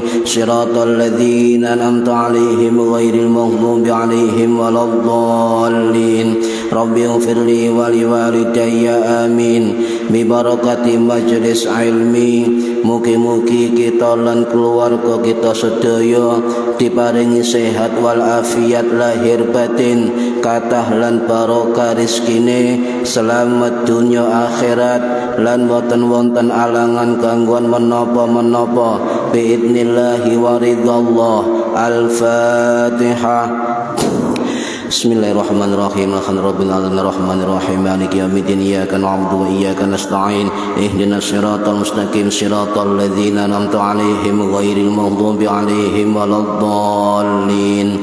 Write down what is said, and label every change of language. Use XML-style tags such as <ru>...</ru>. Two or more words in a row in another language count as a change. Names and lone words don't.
<ar>صراط الذين أنعمت عليهم غير المغضوب عليهم ولا الضالين. رب اغفر لي ولوالدي آمين.</ar> <jv>Bi barakati majlis ilmi, mugi-mugi kita lan keluarga kita sedaya diparingi sehat wal afiat lahir batin, kathah lan barokah rezekine, selamat dunya akhirat, lan boten wonten alangan gangguan menapa-menapa</jv> <ar>بإذن الله ورضا الله. Al-Fatihah. بسم الله الرحمن الرحيم. الحمد لله رب العالمين الرحمن الرحيم مالك يوم الدين. إياك نعبد وإياك نستعين. اهدنا الصراط المستقيم. صراط الذين أنعمت عليهم غير المغضوب عليهم ولا الضالين.</ar>